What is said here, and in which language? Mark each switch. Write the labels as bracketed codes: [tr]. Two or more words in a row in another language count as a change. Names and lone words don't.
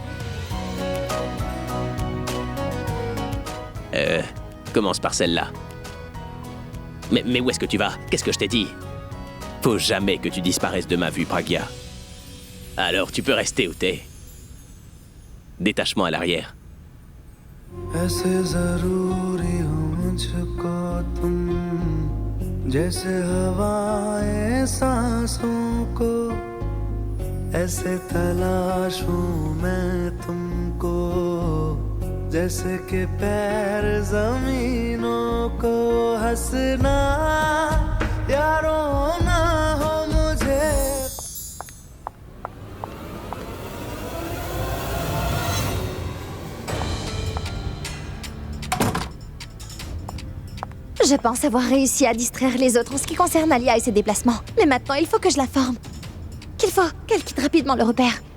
[fr] Commence par celle-là. Mais où est-ce que tu vas? Qu'est-ce que je t'ai dit? Faut jamais que tu disparaisses de ma vue, Pragya. Alors tu peux rester où t'es. Détachement à l'arrière. [hi] ऐसे ज़रूरी हो मुझको तुम जैसे हवाएं सांसों को ऐसे तलाशूं मैं तुमको जैसे कि पैर ज़मीनों को हंसना या रोना हो मुझे [fr] Je pense avoir réussi à distraire les autres en ce qui concerne Alia et ses déplacements. Mais maintenant, il faut que je la forme. Qu'il faut qu'elle quitte rapidement le repère.